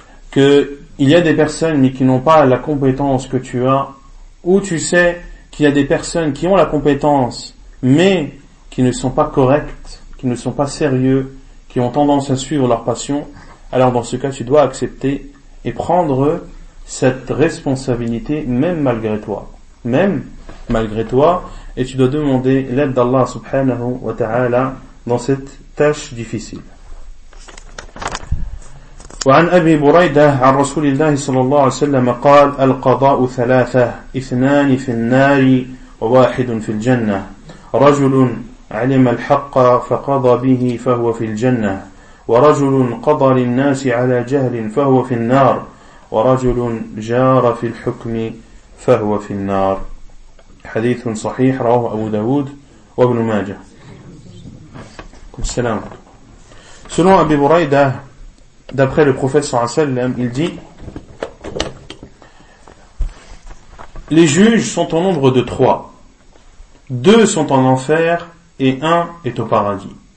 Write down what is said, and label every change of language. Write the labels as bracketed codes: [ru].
[fr] qu'il y a des personnes mais qui n'ont pas la compétence que tu as, ou tu sais qu'il y a des personnes qui ont la compétence mais qui ne sont pas correctes, qui ne sont pas sérieux, qui ont tendance à suivre leur passion, alors dans ce cas tu dois accepter et prendre cette responsabilité même malgré toi, et tu dois demander l'aide d'Allah [ar] subhanahu wa ta'ala [fr] dans cette tâche difficile. [ar] Wa an Abi Burayda an Rasulillah sallallahu alayhi wa sallam qala al-qada'u thalatha ithnan fil nari wa wahidun fil jannah rajulun علم الحق فقضى به فهو في الجنة ورجل قضى للناس على جهل فهو في النار ورجل جار في الحكم فهو في النار حديث صحيح رواه أبو داود وابن ماجه السلام. [fr] Selon Abi Burayda, d'après le prophète [ar] sallallahu alayhi wa sallam, [fr] il dit: les juges sont au nombre de trois. Deux sont en enfer et un est au paradis.